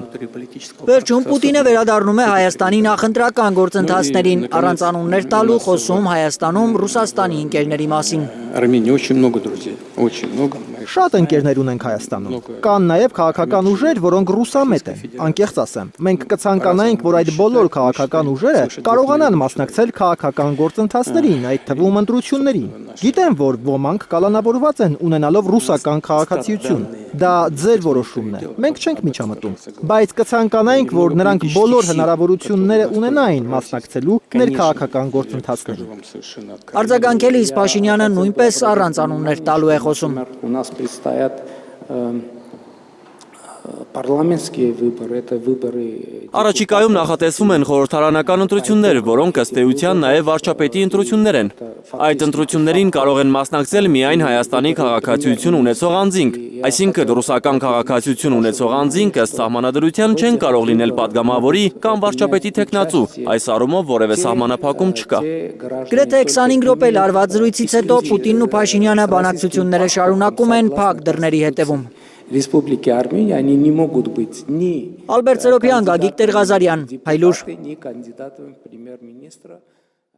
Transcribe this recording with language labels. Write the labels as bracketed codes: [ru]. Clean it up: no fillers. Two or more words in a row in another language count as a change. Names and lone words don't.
[hy] Վերջում Պուտինը վերադառնում է Հայաստանի նախընտրական գործընթացներին, առանց անուններ տալու խոսում Հայաստանում Ռուսաստանի ընկերների մասին։ [ru] Армении очень много друзей, очень много. [hy] Շատ ընկերներ ունենք Հայաստանում։ Կան նաև քաղաքական ուժեր, որոնք ռուսամետ են։ Անկեղծ ասեմ, մենք կցանկանայինք, որ այդ բոլոր քաղաքական ուժերը կարողանան մասնակցել քաղաքական գործընթացներին, այդ թվում ընտրություններին։ Գիտեմ, որ ոմանք կալանավորված են ունենալով ռուսական քաղաքացիություն։ Դա ձեր որոշումն է։ Մենք չենք միջամտում, բայց կցանկանայինք, որ նրանք բոլոր հնարավորությունները ունենային մասնակցելու ներքաղաքական գործընթացներին։ Արձագանքելիս Փաշինյանը նույնպես առանց անուններ տալու է խոսում։ [ru] У нас предстоят парламентские выборы, это выборы. [hy] Առաջիկայում նախատեսվում են խորհրդարանական ընտրություններ, որոնք ըստ էության նաև վարչապետի ընտրություններ են։ Այդ ընտրություններին կարող են մասնակցել միայն Հայաստանի քաղաքացիություն ունեցող անձինք, այսինքն ռուսական քաղաքացիություն ունեցող անձինք ըստ սահմանադրության չեն կարող լինել падգամավորի կամ վարչապետի թեկնածու։ Այս առումով որևէ սահմանափակում չկա։ Գրեթե 25 րոպե լարված զրույցից հետո Պուտինն ու Փաշինյանը բանակցությունները շարունակում են փակ դռների հետևում։ [ru] Республики Армения, они не могут быть ни [hy] Ալբերտ Սերոբյան, Գագիկ Տեր-Ղազարյան, Հայլուր։ [ru] ни кандидатами в премьер-министра.